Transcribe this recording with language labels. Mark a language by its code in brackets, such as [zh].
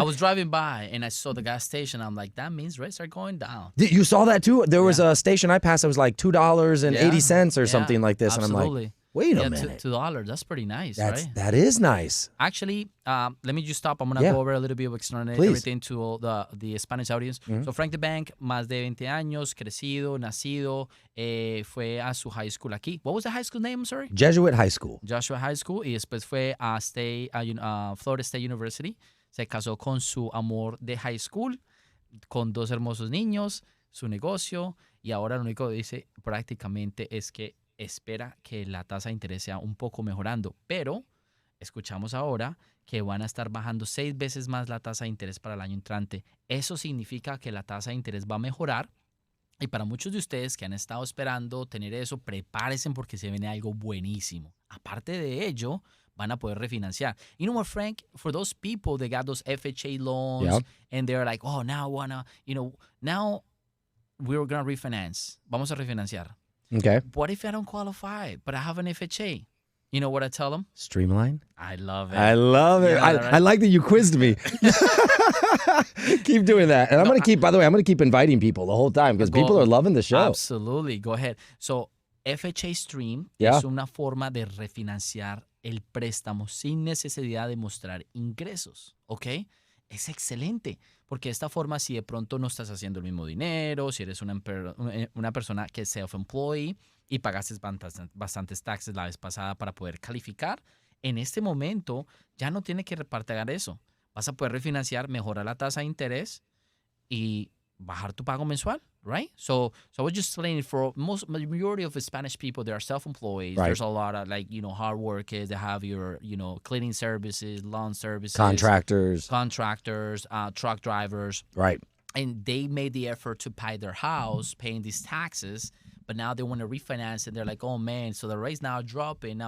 [en] I was driving by and I saw the gas station. I'm like, that means rates are going down. You saw that too? There was a station I passed that was like $2.80 or something like this. Absolutely. And I'm like, wait a minute. $2. That's pretty nice, right? That is nice. Actually, let me just stop. I'm going to go over a little bit of explaining everything to all the Spanish audience. Mm-hmm. [es] So Frank the Bank, más de 20 años, crecido, nacido, fue a su high school aquí. [en] What was the high school name, I'm sorry? Jesuit High School. Joshua High School. [es] Y después fue a Florida State University. Se casó con su amor de high school, con 2 hermosos niños, su negocio. Y ahora lo único que dice prácticamente es que espera que la tasa de interés sea un poco mejorando, pero escuchamos ahora que van a estar bajando 6 veces más la tasa de interés para el año entrante. Eso significa que la tasa de interés va a mejorar, y para muchos de ustedes que han estado esperando tener eso, prepárense porque se viene algo buenísimo. Aparte de ello, van a poder refinanciar. [en] You know what, [es] Frank? [en] For those people that got those FHA loans and they're like, oh, now now we're going to refinance. [es] Vamos a refinanciar. [en] Okay. What if I don't qualify, but I have an FHA? You know what I tell them? Streamline. I love it. I love it. I like that you quizzed me. Keep doing that. And I'm going to keep inviting people the whole time, because people are loving the show. Absolutely. Go ahead. [es] So, FHA Stream es una forma de refinanciar el préstamo sin necesidad de mostrar ingresos, ¿ok? Es excelente, porque de esta forma, si de pronto no estás haciendo el mismo dinero, si eres una persona que es self-employed y pagaste bastantes taxes la vez pasada para poder calificar, en este momento ya no tiene que pagar eso. Vas a poder refinanciar, mejorar la tasa de interés y bajar tu pago mensual, right? [en] So I was just explaining, for majority of Spanish people, they are self-employed. Right. There's a lot of hard workers. They have your, cleaning services, lawn services. Contractors, truck drivers. Right. And they made the effort to pay their house, paying these taxes, but now they want to refinance and they're like, oh man, so the rates now are dropping.